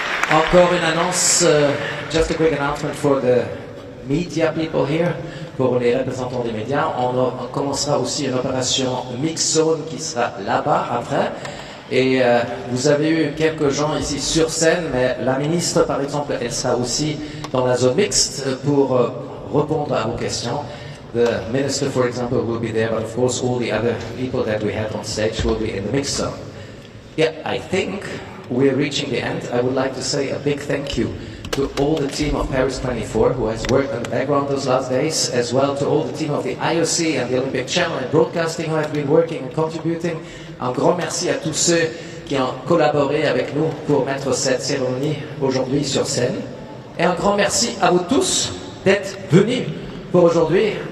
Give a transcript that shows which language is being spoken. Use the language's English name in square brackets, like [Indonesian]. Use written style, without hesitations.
[French] Encore une annonce, [English] just a quick announcement for the media people here, [French] pour les représentants des médias. On commencera aussi une opération Mix Zone qui sera là-bas après. Et vous avez eu quelques gens ici sur scène, mais la ministre, par exemple, elle sera aussi dans la zone mixte pour répondre à vos questions. [English] The minister, for example, will be there, but of course all the other people that we had on stage will be in the mixed zone. Yeah, I think we're reaching the end. I would like to say a big thank you to all the team of Paris 24 who has worked on the background those last days, as well to all the team of the IOC and the Olympic Channel and Broadcasting who have been working and contributing. [French] Un grand merci à tous ceux qui ont collaboré avec nous pour mettre cette cérémonie aujourd'hui sur scène. Et un grand merci à vous tous d'être venus pour aujourd'hui.